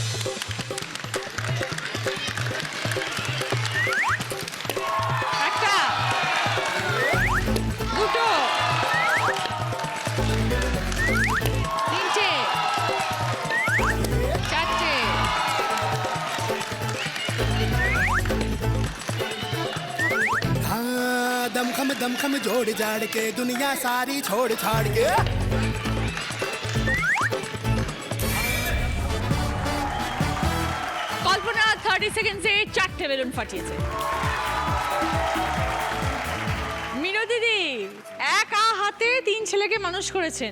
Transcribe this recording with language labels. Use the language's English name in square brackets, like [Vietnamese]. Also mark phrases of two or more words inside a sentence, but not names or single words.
[Bangla] একটা, দুটো, তিনটে, চারটে, [Hindi] हाँ दम खम जोड़ जाड़ के दुनिया सारी छोड़ छाड़ के [Bangla] কল্পনা 30 সেকেন্ডসে 4টে বেলুন ফাটিয়েছে। মিনু দিদি একা হাতে 3 ছেলেকে মানুষ করেছেন।